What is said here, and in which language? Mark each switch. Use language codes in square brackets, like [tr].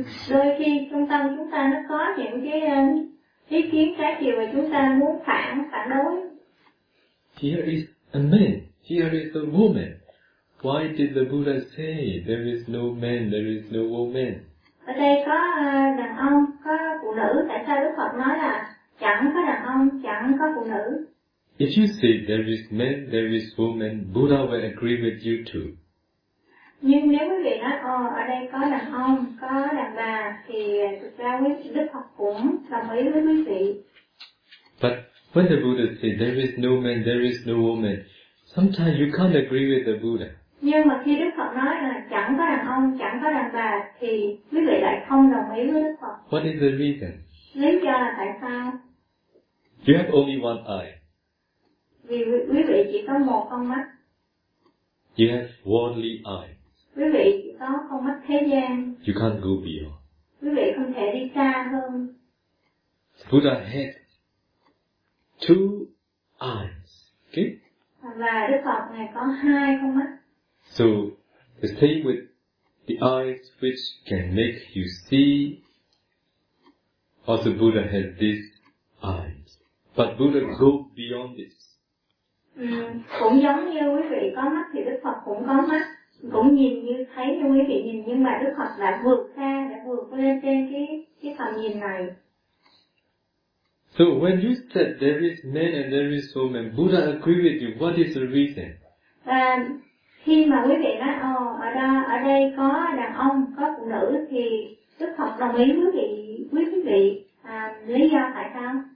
[vi] Đôi khi trong tâm chúng ta nó có những cái ý kiến trái chiều mà chúng ta muốn phản đối. [en] Here is a man. Here is a woman. Why did the Buddha say there is no man, there is no woman? [vi] Ở đây có đàn ông, có phụ nữ. Tại sao Đức Phật nói là chẳng có đàn ông, chẳng có phụ nữ? [en] If you say there is man, there is woman, Buddha will agree with you too. [vi] Nhưng nếu quý vị nói, ở đây có đàn ông, có đàn bà, thì thực ra Đức Phật cũng đồng ý với quý vị. [en] But when the Buddha say there is no man, there is no woman, sometimes you can't agree with the Buddha. [vi] Nhưng mà khi Đức Phật nói là chẳng có đàn ông, chẳng có đàn bà, thì quý vị lại không đồng ý với Đức Phật. [en] What is the reason? [vi] Lý do là tại sao? [en] You have only one eye. [vi] Vì quý vị chỉ có một con mắt. [en] You have worldly eye. [vi] Quý vị chỉ có con mắt thế gian. [en] You can't go beyond. [vi] Quý vị không thể đi xa hơn. [en] Buddha had two eyes. Okay? [vi] Và Đức Phật này có hai con mắt. [en] So, the same with the eyes which can make you see. Also, Buddha had these eyes. But Buddha go beyond this. [vi] Cũng giống như quý vị có mắt thì Đức Phật cũng có mắt, cũng nhìn như thấy như quý vị nhìn, nhưng mà Đức Phật đã vượt xa, đã vượt lên trên cái tầm nhìn này. [en] So when you said there is man and there is woman, Buddha agree with you. What is the reason? [vi] Khi mà quý vị nói ở đây có đàn ông, có phụ nữ, thì Đức Phật đồng ý với quý vị lý do tại sao?